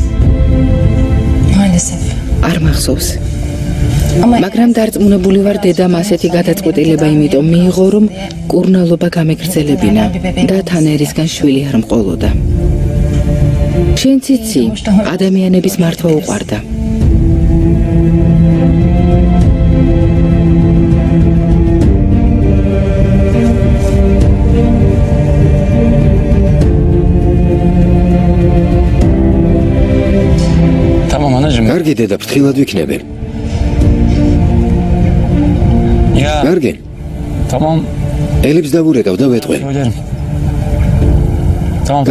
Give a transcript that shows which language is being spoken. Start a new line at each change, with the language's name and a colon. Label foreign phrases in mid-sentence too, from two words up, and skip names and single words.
Georgian: არ მახსოვს. მაგრამ დარწმუნებული ვარ დედამ ასეთი გადაწყვეტილება იმიტომ მიიღო, რომ კურნალობა გამეგრძელებინა და თან ერისგან შვილი არ მყოლოდა. შენც იცი, ადამიანების მართვა უყვარდა.
Turkish: Tamam anacığım.
Georgian: კარგი დედა, ფრთხილად ვიქნები.
Turkish: Ya
Georgian: კარგი.
Turkish: tamam
Georgian: ელიფს დავურეკავ და ვეტყვი.
Turkish: söylerim. Tamam.